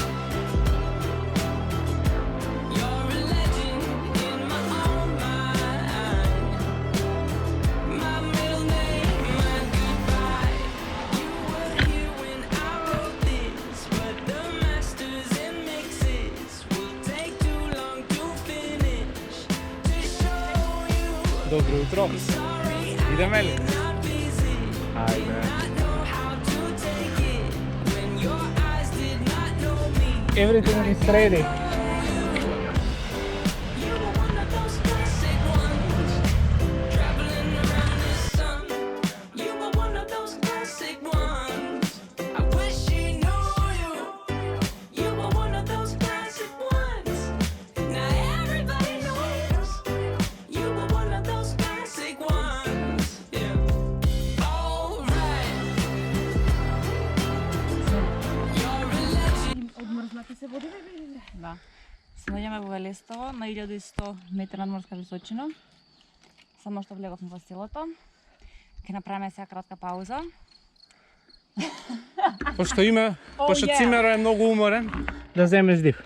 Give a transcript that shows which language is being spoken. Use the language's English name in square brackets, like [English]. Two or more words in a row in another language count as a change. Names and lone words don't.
[English] You're a legend in my own mind. My middle name, my goodbye. You were here when I wrote this, but the masters and mixes will take too long to finish. To show you [Macedonian] Добро утро. sorry Идеме ли? [English] I'm not busy. [Macedonian] Ајде. [English] Not know how to take it when your eyes did not know me. Everything is ready. You were one of those classic ones, traveling around the sun. You were one of those classic ones. I wish she knew you. You were one of those classic ones. Now everybody knows. You were one of those classic ones. Yeah. All right. You're a legend. [Macedonian] Одмрзнати се води, бе? Да. Се наѓаме во Велестово на 1100 метри надморска височина. Само што влеговме во селото. Ќе направиме сега кратка пауза. Пошто Цимеро е многу уморен, да земеш див.